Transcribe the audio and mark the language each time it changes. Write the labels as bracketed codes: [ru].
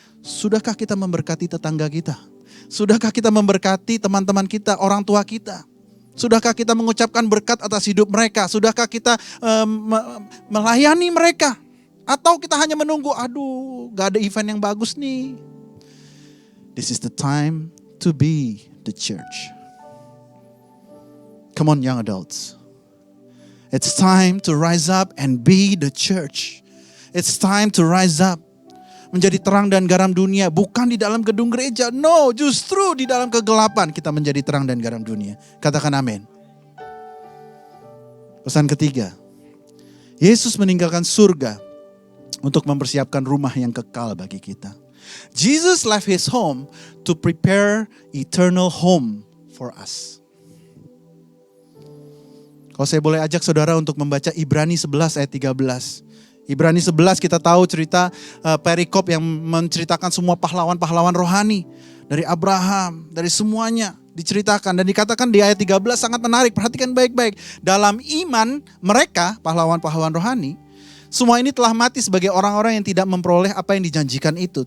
[id] Sudahkah kita memberkati tetangga kita? Sudahkah kita memberkati teman-teman kita, orang tua kita? Sudahkah kita mengucapkan berkat atas hidup mereka? Sudahkah kita melayani mereka? Atau kita hanya menunggu, aduh gak ada event yang bagus nih. [en] This is the time to be the church. Come on young adults. It's time to rise up and be the church. It's time to rise up. [id] Menjadi terang dan garam dunia, bukan di dalam gedung gereja. No, justru di dalam kegelapan kita menjadi terang dan garam dunia. Katakan amin. Pesan ketiga, Yesus meninggalkan surga untuk mempersiapkan rumah yang kekal bagi kita. [en] Jesus left his home to prepare eternal home for us. [id] Kalau saya boleh ajak saudara untuk membaca Ibrani 11 ayat 13. Ibrani 11 kita tahu cerita perikop yang menceritakan semua pahlawan-pahlawan rohani. Dari Abraham, dari semuanya diceritakan. Dan dikatakan di ayat 13 sangat menarik, perhatikan baik-baik. Dalam iman mereka, pahlawan-pahlawan rohani, semua ini telah mati sebagai orang-orang yang tidak memperoleh apa yang dijanjikan itu.